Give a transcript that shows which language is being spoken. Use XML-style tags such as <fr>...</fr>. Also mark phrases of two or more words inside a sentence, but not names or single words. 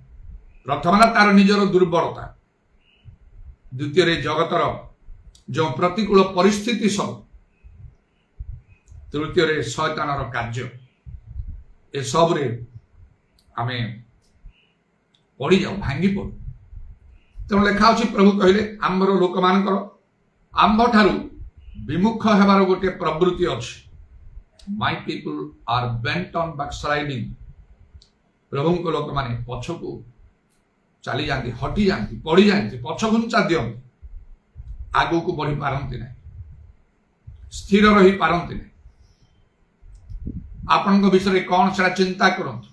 <or>ପ୍ରଥମ ହେଲା ତାର ନିଜର ଦୁର୍ବଳତା, ଦ୍ୱିତୀୟରେ ଜଗତର ଯେଉଁ ପ୍ରତିକୂଳ ପରିସ୍ଥିତି ସବୁ, ତୃତୀୟରେ ଶୟତାନର କାର୍ଯ୍ୟ। ଏସବୁରେ ଆମେ ପଡ଼ିଯାଉ, ଭାଙ୍ଗି ପଡ଼ୁ। ତେଣୁ ଲେଖା ଅଛି, ପ୍ରଭୁ କହିଲେ ଆମ୍ଭର ଲୋକମାନଙ୍କର ଆମ୍ଭ ଠାରୁ ବିମୁଖ ହେବାର ଗୋଟିଏ ପ୍ରବୃତ୍ତି ଅଛି।</or> <en>My people are bent on backsliding.</en> <or>ପ୍ରଭୁଙ୍କ ଲୋକମାନେ ପଛକୁ ଚାଲି ଯାଆନ୍ତି, ହଟି ଯାଆନ୍ତି, ପଡ଼ିଯାଆନ୍ତି, ପଛ ଘୁଞ୍ଚା ଦିଅନ୍ତି, ଆଗକୁ ବଢି ପାରନ୍ତି ନାହିଁ, ସ୍ଥିର ରହି ପାରନ୍ତି ନାହିଁ। ଆପଣଙ୍କ ବିଷୟରେ କଣ ସେଟା ଚିନ୍ତା କରନ୍ତୁ।</or>